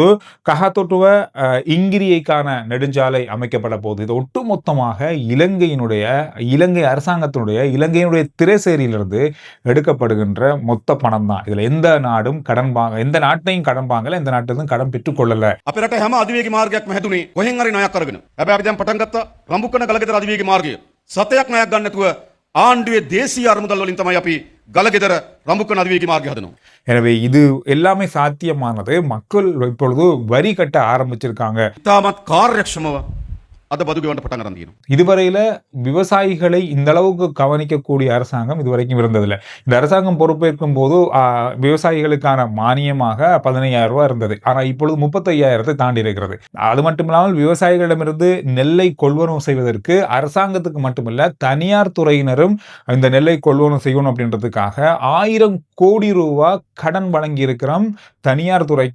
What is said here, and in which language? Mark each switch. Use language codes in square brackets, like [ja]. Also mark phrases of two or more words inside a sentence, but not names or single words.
[ta] கஹாத்தொட்டுவ இங்கிரியைக்கான நெடுஞ்சாலை அமைக்கப்பட போகுது. இது ஒட்டுமொத்தமாக இலங்கை அரசாங்கத்தினுடைய இலங்கையினுடைய திரைசேரியிலிருந்து எடுக்கப்படுகின்ற மொத்த பணம் தான். இதுல எந்த நாட்டையும் கடன் வாங்கல, எந்த நாட்டிலும் கடன் பெற்றுக் கொள்ளல. [si] අපේ රට හැම අධිවේගී මාර්ගයක්ම හැදුනේ කොහෙන් හරි ණයක් අරගෙන. හැබැයි අපි දැන් පටන් ගත්තා රඹුක්කන ගලගෙදර අධිවේගී මාර්ගය. සතයක් ණයක් ගන්න නැතුව ආණ්ඩුවේ දේශීය අරමුදල් වලින් තමයි අපි ගලගෙදර රඹුක්කන අධිවේගී මාර්ගය හදනවා. [ta] எனவே இது எல்லாமே சாத்தியமானது. மக்கள் இப்பொழுது வரி கட்ட ஆரம்பிச்சிருக்காங்க. [si] ඉතාමත් කාර්යක්ෂමව අද බදු ගෙවන්න පටන් ගන්න තියෙනවා. [ta] இதுவரையில விவசாயிகளை இந்த அளவுக்கு கவனிக்கக்கூடிய அரசாங்கம் இதுவரைக்கும் இருந்ததில்லை. இந்த அரசாங்கம் பொறுப்பேற்கும் போது விவசாயிகளுக்கான மானியமாக 15,000 ரூபாய் இருந்தது. ஆனா இப்பொழுது 35,000 தாண்டி இருக்கிறது. அது மட்டுமில்லாமல் விவசாயிகளிடமிருந்து நெல்லை கொள்வனவு செய்வதற்கு அரசாங்கத்துக்கு மட்டுமல்ல தனியார் துறையினரும் இந்த நெல்லை கொள்வனவு செய்யணும் அப்படின்றதுக்காக 1000 கோடி ரூபாய் கடன் வழங்கி இருக்கிறோம் தனியார் துறைக்கு.